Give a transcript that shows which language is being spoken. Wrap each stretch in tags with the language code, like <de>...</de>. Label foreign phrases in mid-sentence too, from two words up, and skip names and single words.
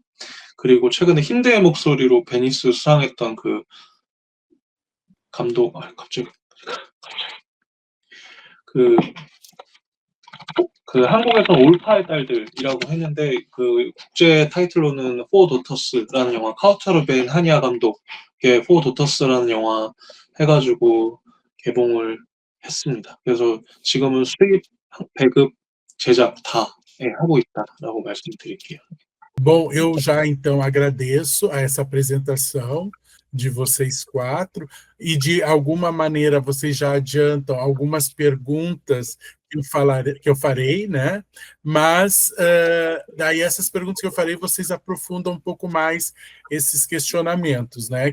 <ko>그리고 최근에 힌드의 목소리로 베니스 수상했던 그 감독 갑자기 그 한국에서는 올파의 딸들이라고 했는데 그 국제 타이틀로는 포 도터스라는 영화 카우타르 벤 하니아 감독의 포 도터스라는 영화 해가지고 개봉을 했습니다. 그래서 지금은 수입, 배급, 제작 다 하고 있다라고 말씀드릴게요.</ko> <pt>Bom, eu já então agradeço a essa apresentação de vocês quatro e de alguma maneira vocês já adiantam algumas perguntas que eu farei, né? Mas daí essas perguntas que eu farei vocês aprofundam um pouco mais esses questionamentos, né?</pt>